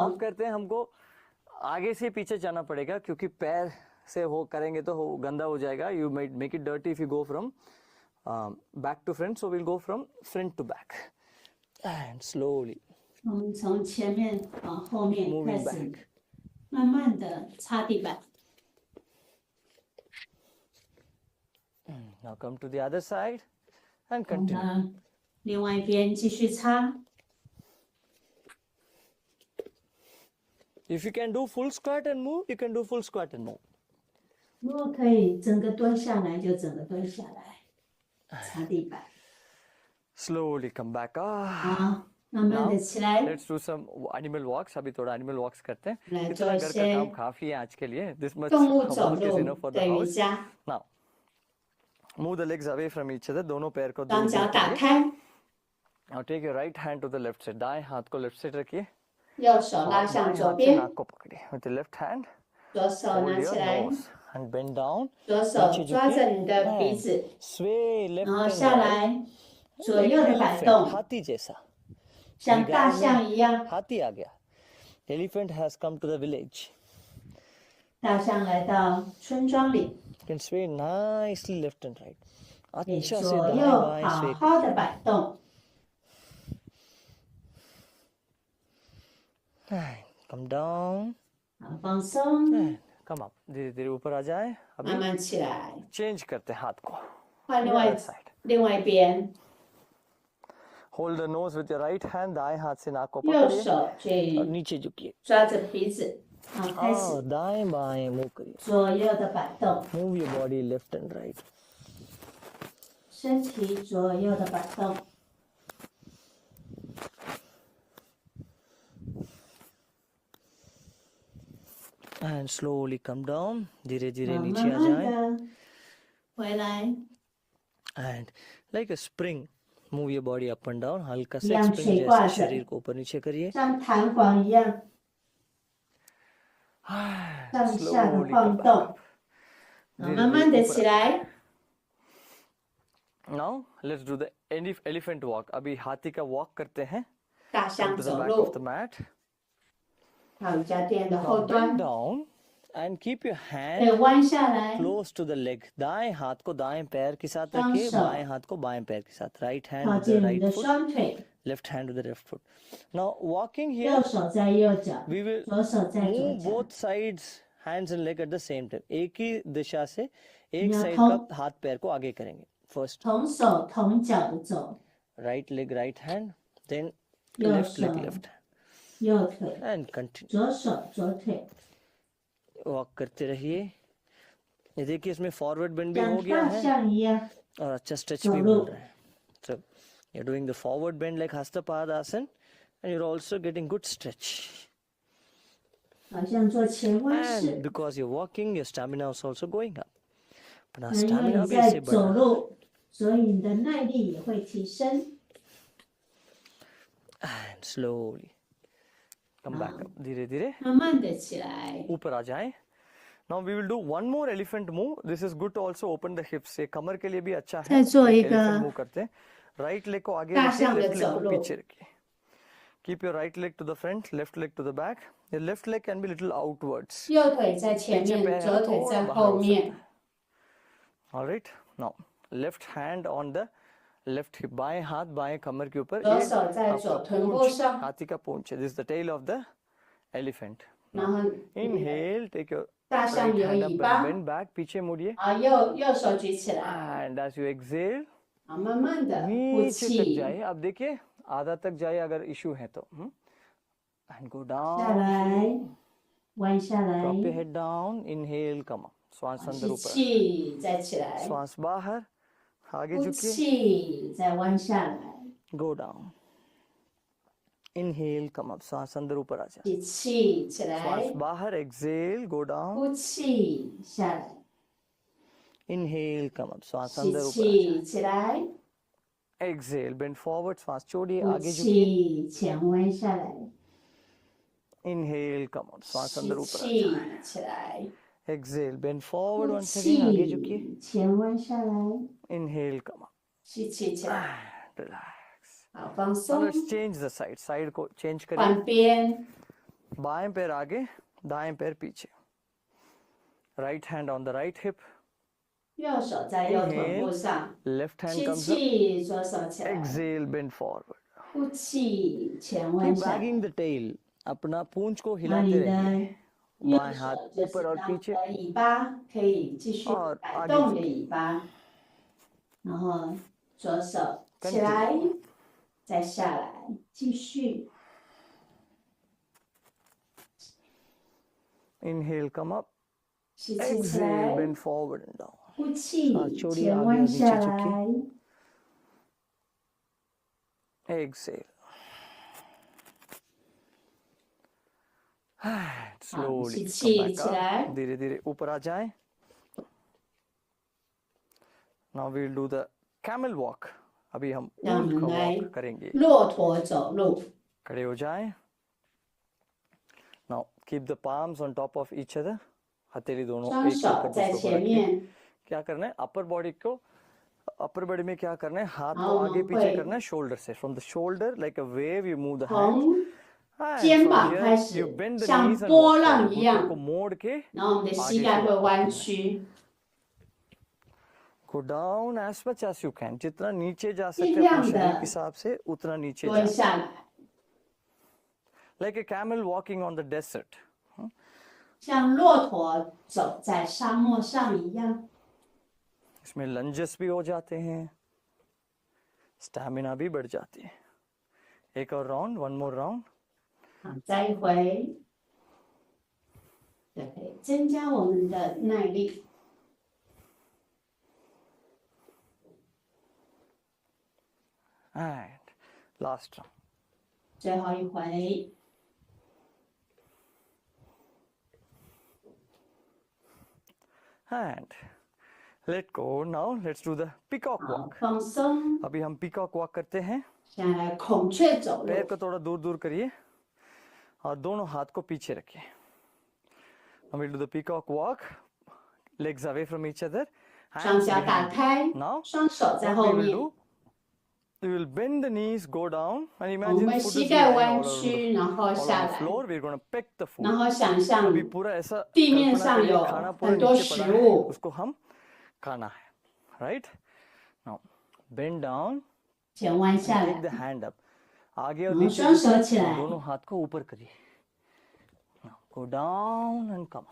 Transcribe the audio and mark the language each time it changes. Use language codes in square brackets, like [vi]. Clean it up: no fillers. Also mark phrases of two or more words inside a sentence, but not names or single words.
[hi] मॉप，करते हैं हमको आगे से पीछे जाना पड़ेगा क्योंकि पैर से हो करेंगे तो गंदा हो जाएगा. [en] यू might make it dirty if you go from back to front. So we'll go from front to back and slowly [zh] 我们从前面往后面开 [en] moving [zh] 始 [en] back. [zh] 慢慢的擦地板。 [en] Now come to the other side and [zh] 我们 [en] continue. [zh] 呢，另外一边继续擦。 [en] If you can do full squat and move, you can do full squat and move. [zh] 如果可以整个蹲下来，就整个蹲下来，擦地板。 [en] Slowly come back. [zh] 好，慢慢的起来， [en] Let's do some animal walks. [hi] अभी थोड़ा [en] animal walks [hi] करते हैं. [zh] 来 [hi] इतना [zh] 做一 [hi] घर का [zh] 些 [hi] काम काफी है आज के लिए. [en] This much [zh] 动物走 [en] work is [zh] 路 [en] enough for the [zh] 的瑜 [en] house. [zh] 伽。 [en] Now move the legs away from each other. [hi] दोनों पैर को [zh] 双 [hi] दूर [zh] 脚 [hi] दूर [zh] 打 [hi] करिए. [zh] 开， [en] Now take your right hand to the left side. [hi] दाएं हाथ को [en] left side [hi] रखिए. [zh] 右手 [hi] और [zh] 拉 [hi] दाएं [zh] 向左 [hi] हाथ से [zh] 边， [hi] नाक को पकड़िए. [en] With the left hand, [zh] 左手 [en] hold [zh] 拿 [en] your [zh] 起来， [en] nose and bend down. [zh] 左手 [hi] नीचे [zh] 抓着 [hi] झुकिए [zh] 你的鼻 [en] and [zh] 子， [en] sway left [zh] 然后 [en] and [zh] 下 [en] right. [zh] 来，左 [en] Like [zh] 右的摆 [en] elephant, [zh] 动， [hi] हाथी जैसा. [zh] 像大象一样。 [hi] हाथी आ गया. [en] Elephant has come to the village. [zh] 大象来到村庄里， [en] You can sway nicely left and right. [zh] 可以 [hi] अच्छा से [zh] 左 [hi] दाएं [zh] 右 [hi] बाएं [zh] 好 [en] sway. [zh] 好的摆动。 [en] Come down. [zh] 好，放松， [en] Come up. [hi] धीरे धीरे ऊपर आ जाए. [zh] 慢 [hi] अभी [zh] 慢起来， [hi] चेंज करते हैं हाथ को. [zh] 换另外 [en] Other side. [zh] 另外一边， [en] Hold the nose with your right hand. [hi] दाएं हाथ से नाक को [zh] 右 [hi] पकड़िए [zh] 手 [hi] और [zh] 去 [hi] नीचे झुकिए. [zh] 抓着鼻子，好，开始 [hi] और दाएं बाएं मूव करिए. [zh] 左右的摆动， [en] Move your body left and right. [zh] 身体左右的摆动。 [en] And slowly come down. [hi] धीरे धीरे [zh] 好， [hi] नीचे [zh] 慢 [hi] आ [zh] 慢 [hi] जाए. [zh] 的回来， [en] And like a spring, move your body up and down. [hi] हल्का सा [zh] 一样 [hi] spring [zh] 水挂 [hi] जैसे [zh] 着 [hi] शरीर को ऊपर नीचे करिए. [zh] 像弹簧一样 [en] And [zh] 上下的 [en] slowly [zh] 晃 [en] come back [zh] 动。 [en] up. [zh] 好，慢慢的起来， [en] Now let's do the elephant walk. [hi] अभी हाथी का walk करते हैं. [zh] 大 [en] Come [zh] 象 [en] to the [zh] 走 [en] back [zh] 路 [en] of the mat. [zh] 到瑜伽垫的 [en] Now [zh] 后 [en] bend [zh] 端， [en] down and keep your [zh] 可 [en] hand [zh] 以弯下来， [en] close to the leg. [hi] दाएं हाथ को दाएं पैर के साथ [zh] 双 [hi] रखिए. [zh] 手 [hi] बाएं हाथ को बाएं पैर के साथ. [en] Right hand [zh] 靠 [en] with the [zh] 近你 [en] right [zh] 的 [en] foot. [zh] 双腿， [en] Left hand with the left foot. Now walking here, [zh] 右手在右脚， [en] we will [zh] 左手在左 [en] move [zh] 脚 [en] both。sides, hands and leg at the same time. [hi] एक ही दिशा से एक यहाँ साइड थोम- का हाथ पैर को आगे करेंगे. [en] First [zh] 同手同脚的走， [en] right leg, right hand, then [zh] 右 [en] left [zh] 手 [en] leg, left hand, [zh] 右腿， [en] and continue. [zh] 左手左腿， [hi] वॉक करते रहिए. ये देखिए इसमें फॉरवर्ड बेंड भी [zh] 像 [hi] हो गया [zh] 大 [hi] है [zh] 象一样。 [hi] और अच्छा स्ट्रेच चलो। भी मिल रहा है. [en] So you're doing the forward bend like Hastapadasan and you're also getting good stretch. [zh] 好像做前弯 [en] And [zh] 式， [en] because you're walking, your stamina is also going up. [hi] अपना [zh] 因为 [hi] stamina [zh] 你 [hi] भी [zh] 在 [hi] इससे [zh] 走 [hi] बढ़ा. [zh] 路，所以你的耐力也会提升。 [en] And slowly come back up. [hi] धीरे धीरे [zh] 慢慢的起来， [hi] ऊपर आ जाएं. [en] Now we will do one more elephant move. This is good to also open the hips. [hi] ये कमर के लिए भी अच्छा है. [zh] 再做一 [hi] एक [zh] 个 [en] elephant move [hi] करते हैं. [en] Right leg [hi] को आगे [zh] 大 [hi] रखिए, [zh] 象的 [en] left leg [zh] 走 [hi] को [zh] 路。 [hi] पीछे रखिए. [en] Keep your right leg to the front, left leg to the back. Your left leg can be little outwards. [zh] 右腿在前 [hi] पीछे [zh] 面， [hi] पैर [zh] 左腿 [hi] थोड़ा [zh] 在 [hi] बाहर [zh] 后 [hi] हो सकता [zh] 面 [hi] है. [en] alright, now left hand on the left hip, [hi] बाएं हाथ बाएं कमर के ऊपर, [zh] 左 [hi] ये [zh] 手在 [hi] आपका [zh] 左臀部 [hi] पूंछ, [zh] 上， [hi] हाथी का पूंछ है, [en] this the tail of the elephant. [zh] 然后你的 [en] inhale, take your [zh] 大象 [en] राइट [zh] 有 [en] हैंड [zh] 尾 [en] अप [zh] 巴， [en] and bend back, [hi] पीछे मुड़िए, [zh] 啊，右手举起来， [en] and as you exhale [zh] 啊，慢慢的呼 [hi] नीचे तक [zh] 气， [hi] जाए। अब देखिए आधा तक जाए अगर इशू है तो, [en] and go [zh] 下 [en] डाउन, [zh] 来，弯下来， [en] drop your head down, inhale come up, [hi] श्वास अंदर [zh] 吸 [hi] ऊपर, [zh] 气，再起来， [hi] श्वास बाहर, आगे [zh] 呼 [hi] झुकिए, [zh] 气，再弯下来， [en] go down, inhale come up, [hi] श्वास अंदर ऊपर आ जाए, [zh] 吸气起 [hi] श्वास [zh] 来， [en] बाहर, exhale, go down, [zh] 呼气下来， [en] inhale come up, श्वास [zh] 吸 [hi] अंदर ऊपर आ [zh] 气起来， [hi] जाए, [en] exhale bend forward, [hi] श्वास छोड़िए, [zh] 呼 [hi] आगे झुकिए, [zh] 气前弯下来， [en] inhale come up, श्वास [zh] 吸 [hi] अंदर ऊपर आ [zh] 气 [hi] जाए, [zh] 起来， [en] exhale bend forward [zh] 呼 [en] once again, [hi] आगे झुकिए, [zh] 气前弯下来， [en] inhale come up, [zh] 吸气起来， [en] रिलैक्स। [zh] 好放 [en] Now [zh] 松， [en] let's change the side, [hi] साइड को चेंज करिए, [zh] 换边， [hi] बाएं पैर आगे, दाएं पैर पीछे, [en] right hand on the right hip, [zh] 右手在右臀部上， [en] left hand [zh] 吸 [en] comes up, [zh] 气，左手起来， [en] exhale bend forward, [zh] 呼气前 [en] keep [zh] 弯下来， [en] wagging the tail, [hi] अपना पूंछ को [zh] 把 [hi] हिलाते [zh] 你 [hi] रहिए, [zh] 的右 [hi] बाएं [zh] 手 [hi] हाथ [zh] 就是 [hi] ऊपर और [zh] 当你 [hi] पीछे, [zh] 的尾巴可以继续 [hi] और [zh] 摆 [hi] आगे [zh] 动你的 [hi] झुकिए, [zh] 尾巴，然后左手起来，再下来，继续， [en] inhale come up, [zh] 吸气起 [en] exhale [zh] 来， [en] bend forward and down, [zh] 呼气 [hi] छोड़िए, [zh] 前 [hi] आगे [zh] 弯 [hi] और [zh] 下 [hi] नीचे झुकिए, [zh] 来， [en] exhale, slowly [zh] 吸 [en] come [zh] 气 [en] back [zh] 起来 [en] up, [hi] धीरे धीरे ऊपर आ जाए। [en] Now we'll do the camel walk, [hi] अभी हम [zh] 让我 [hi] ऊंट [zh] 们 [hi] का [zh] 来 [hi] walk करेंगे, [zh] 骆驼走路， [hi] खड़े हो जाएं। [en] Now keep the palms on top of each other, [hi] हथेली दोनों [zh] 双 [hi] एक [zh] 手 [hi] ऊपर [zh] 在 [hi] दूसरे [zh] 前 [hi] को रखिए। [zh] 面， [hi] क्या करना है, [en] upper body [hi] में क्या करना है, हाथ को हाँ, आगे पीछे वही। करना है, शोल्डर से, [en] from the shoulder like a wave you move the [zh] 从 [en] हैंड, [zh] 肩膀开始 [en] you bend the [zh] 像 [en] knees and [zh] 波 [en] walk [zh] 浪 [en] forward, [zh] 一样 [hi] घुटनों को मोड़ के [zh] 然后我们的膝盖会弯曲， [en] go down as much as you can, [hi] जितना नीचे जा सकते [zh] 尽 [hi] हैं [zh] 量 [hi] अपने शरीर के [zh] 的 [hi] हिसाब से उतना नीचे [zh] 蹲 [hi] जाए, [zh] 下来， [en] like a camel walking on the desert, [zh] 像骆驼走在沙漠上一样。 [hi] इसमें लंजेस भी हो जाते हैं, स्टैमिना भी बढ़ जाती है। एक और राउंड, [en] one more round, [zh] 好，再一回，就可以增加我们的耐力。 [en] and last round, [zh] 最后一回， [en] and let go. Now let's do the peacock [zh] 好 [en] walk, [zh] 放松。 [hi] अभी हम [en] peacock walk [hi] करते हैं, [zh] 现在来孔雀走 [hi] पैर [zh] 路， [hi] को थोड़ा दूर दूर करिए और दोनों हाथ को पीछे रखिए। [en] Now we'll do the peacock walk, legs away from each other, [zh] 双 [en] hands [zh] 脚打 [en] behind. [zh] 开， [en] Now [zh] 双手在 [en] what [zh] 后 [en] we will [zh] 面。 [en] do, we will bend the knees, go down, and [zh] 我 [en] imagine [zh] 们 [en] foot [zh] 膝 [en] is [zh] 盖 [en] lying [zh] 弯 [en] all over [zh] 曲，然后 [en] all [zh] 下 [en] on the [zh] 来， [en] floor. We're going to peck the [zh] 然 [en] food. [zh] 后想象 [hi] अभी पूरा ऐसा [zh] 地面 [hi] कल्पना [zh] 上 [hi] करिए, [zh] 有 [hi] खाना पूरा [zh] 很多 [hi] नीचे पड़ा [zh] 食 [hi] है, [zh] 物， [hi] उसको हम खाना है, [en] right? Now bend down, [zh] 前弯下 [en] take the [zh] 来， [en] hand up, [hi] आगे और [zh] 然后 [hi] नीचे [zh] 双手 [hi] झुकिए, [zh] 起来， [hi] दोनों हाथ को ऊपर करिए। [en] Now go down and come up.